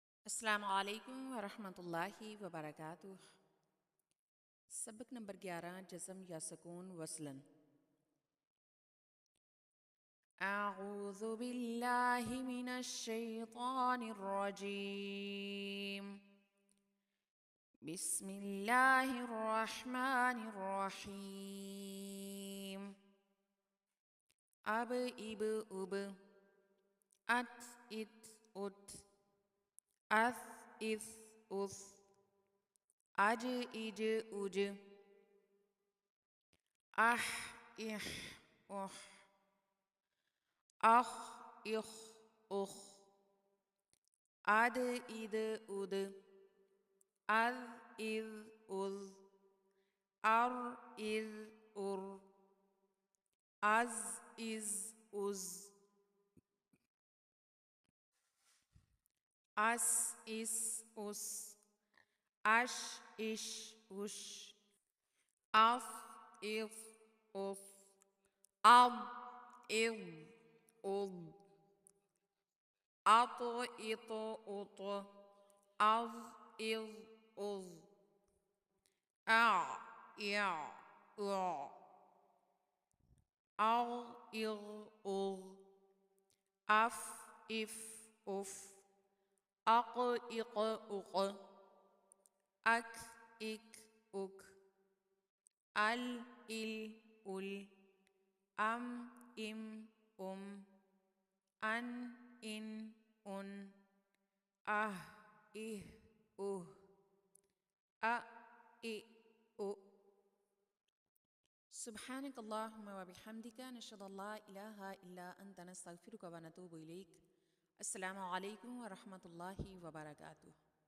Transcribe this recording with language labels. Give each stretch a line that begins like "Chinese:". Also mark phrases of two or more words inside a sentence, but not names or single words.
Arabic: السلام عليكم ورحمة الله وبركاته.
Urdu: سبق نمبر 11 جزم یا سکون وصلاً.
Arabic: أعوذ بالله من الشيطان الرجيم. بسم الله الرحمن الرحيم. अब इब उब अत इत उत अस इस उस अज इज उज आह इह उह आह इह उह आद इद उद अज इज उज अर इज उर अज इज उज अस इस उस अश इश उश अफ इफ उफ अब इव उद अत इत उत अज इज उज आ या अ इग उग अफ इफ उफ अक इक उक अक इक उक अल इल उल अम इम अन इन उन आह इह उह अ इ उ। سبحانك اللهم وبحمدك نشهد أن لا إله إلا أنت نستغفرك ونتوب إليك. السلام عليكم ورحمة الله وبركاته.